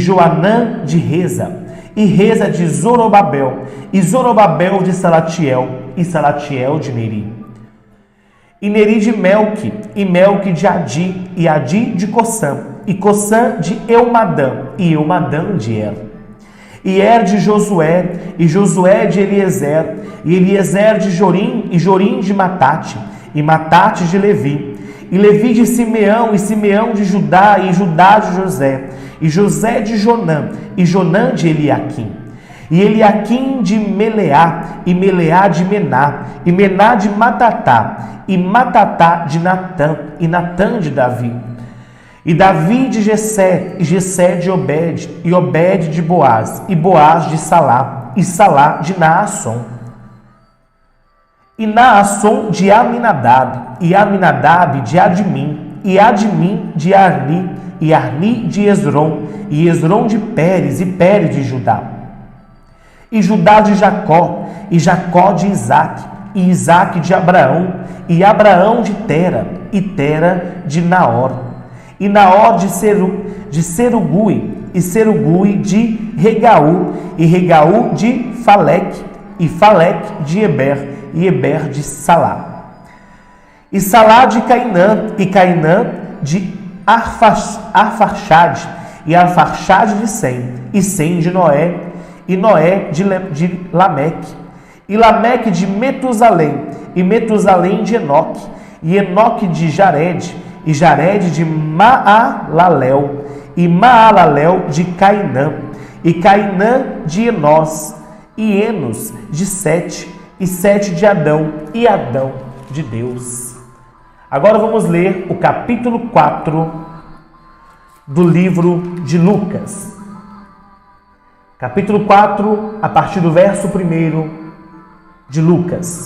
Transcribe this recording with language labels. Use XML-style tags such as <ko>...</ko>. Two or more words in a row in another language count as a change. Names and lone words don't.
<pt>Joanã de Reza, e Reza de Zorobabel, e Zorobabel de Salatiel, e Salatiel de Neri, e Neri de Melque, e Melque de Adi, e Adi de Cossã, e Cossã de Eumadã, e Eumadã de e de Josué, e Josué de Eliezer, e Eliezer de Jorim, e Jorim de Matate, e Matate de Levi, e Levi de Simeão, e Simeão de Judá, e Judá de José, e José de Jonã, e Jonã de Eliaquim, e Eliaquim de Meleá, e Meleá de Mená, e Mená de Matatá, e Matatá de Natã, e Natã de Davi, e Davi de Jessé, e Jessé de Obed, e Obed de Boaz, e Boaz de Salá, e Salá de Naasson, e Naasson de Aminadab, e Aminadab de Admim, e Admim de Arni, e Arni de Esrom, e Esrom de Pérez, e Pérez de Judá, e Judá de Jacó, e Jacó de Isaque, e Isaque de Abraão, e Abraão de Tera, e Tera de Naor, e Naor de Serugui, e Serugui de Regaú, e Regaú de Faleque, e Faleque de Eber, e Eber de Salá, e Salá de Cainã, e Cainã de Arfaxade, e Arfaxade de Sem, e Sem de Noé, e Noé de Lameque, e Lameque de Metusalém, e Metusalém de Enoque, e Enoque de Jared, e Jared de Maalalel, e Maalalel de Cainã, e Cainã de Enós, e Enos de Sete, e Sete de Adão, e Adão de Deus. Agora vamos ler o capítulo 4 do livro de Lucas, capítulo 4, a partir do verso 1 de Lucas.</pt>